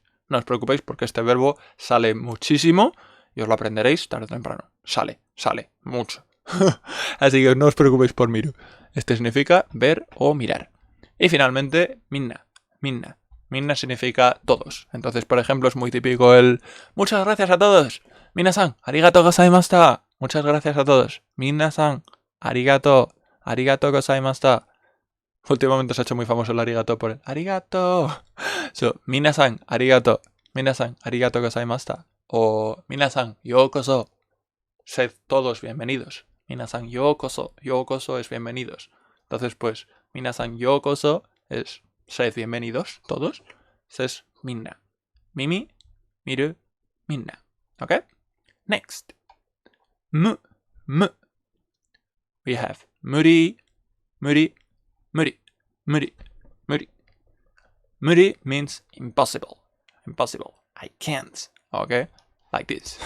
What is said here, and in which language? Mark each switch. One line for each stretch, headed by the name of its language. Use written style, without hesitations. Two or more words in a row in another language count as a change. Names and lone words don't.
Spanish: No os preocupéis porque este verbo sale muchísimo y os lo aprenderéis tarde o temprano. Sale mucho. Así que no os preocupéis por miru. Este significa ver o mirar. Y finalmente, minna. Minna significa todos. Entonces, por ejemplo, es muy típico el muchas gracias a todos.
Japanese: みなさん、ありがとうございました.
Spanish: Muchas gracias a todos.
Japanese: みなさん、ありがとうございました.
Spanish: Últimamente se ha hecho muy famoso el arigato por el arigato.
Japanese: So, みなさん、ありがとうございました.
Spanish: O minasan, youkoso. Sed todos bienvenidos.
Japanese: みなさん、ようこそ
Spanish: es bienvenidos. Entonces, pues,
Japanese: みなさん、ようこそ
Spanish: es sed bienvenidos, todos. Es minna. Mimi, miru, minna. ¿Ok?
English: Next. M. We have muri. Muri means impossible. I can't. Okay? Like this.